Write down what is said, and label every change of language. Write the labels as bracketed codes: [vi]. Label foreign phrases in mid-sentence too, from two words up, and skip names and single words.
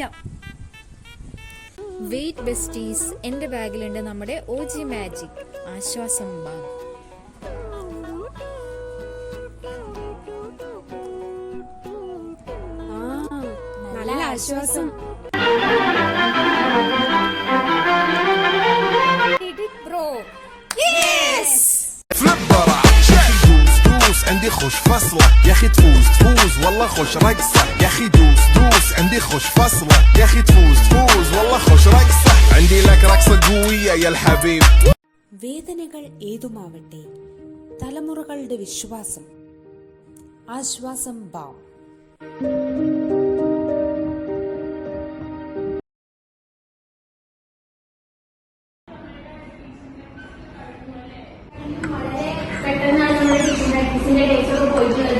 [en] wait besties, [ml] എൻ്റെ ബാഗിലുണ്ട് നമ്മുടെ OG മാജിക്. ആശ്വാസം ബാം. നല്ല ആശ്വാസം. [ar] فليب برا دوس دوس عندي خوش فصلة يا اخي تفوز تفوز والله خوش رقصة يا اخي دوس دوس عندي خوش فصلة يا اخي تفوز تفوز والله خوش رقصة عندي لك رقصة قوية يا الحبيب. [ml] വേദനകൾ ഏതുമാവട്ടെ, തലമുറകളുടെ വിശ്വാസം. ആശ്വാസം ബാം. പെട്ടെന്നാണ് നമ്മുടെ [en] teaching practice [ml] ഡേറ്റ് ഒക്കെ പോയിട്ടുള്ളത്.